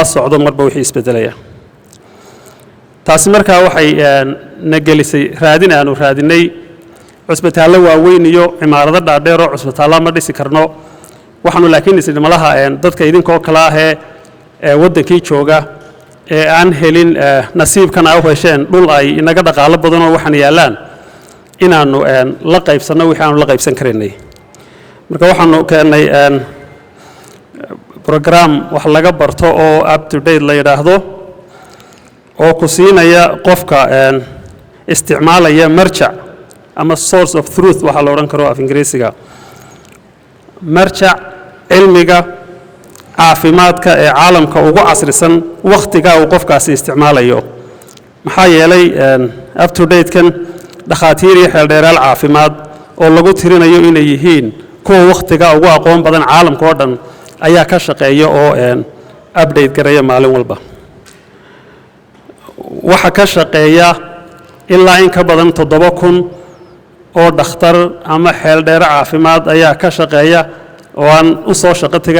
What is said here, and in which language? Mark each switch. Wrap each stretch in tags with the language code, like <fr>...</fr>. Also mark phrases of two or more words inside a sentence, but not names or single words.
<so>socdo marba wixii isbedelaya taasi markaa waxay nagelisay aanu raadinay cusbitaallo waaweyn iyo cimaarado dhaadheer oo cusbitaallo ma dhisi karno waxaanu laakiin isdhimalaha dadka idinkoo kala ah ee wadankii jooga ee aan helin nasiibkana u hesheen dhul ay inaga dhaqaalo badan oo waxaan yaalaan inaanu la qaybsano wixii aanu la qaybsan karinay marka waxaanu keenay program wax laga barto oo</so> <en>up to date</en> <so>la yiraahdo oo ku siinaya qofka isticmaalaya marjac ama</so> <en>source of truth</en> <so>waxa la oran karo af Ingiriisiga marjac cilmiga caafimaadka ee caalamka ugu casrisan waqtiga uu qofkaasi isticmaalayo maxaa yeelay</so> <en>up to date</en> <so>kan dhakhaatiir iyo xeeldheeraal caafimaad oo lagu tirinayo inay yihiin kuwa waqtiga ugu aqoon badan caalamka oo dhan ayaa ka shaqeeya oo update gareeya maalin walba waxa ka shaqeeya ilaa in ka badan 7,000 oo dhakhtar ama xeeldheer caafimaad ayaa ka shaqeeya oo aan u soo shaqo tagay</so>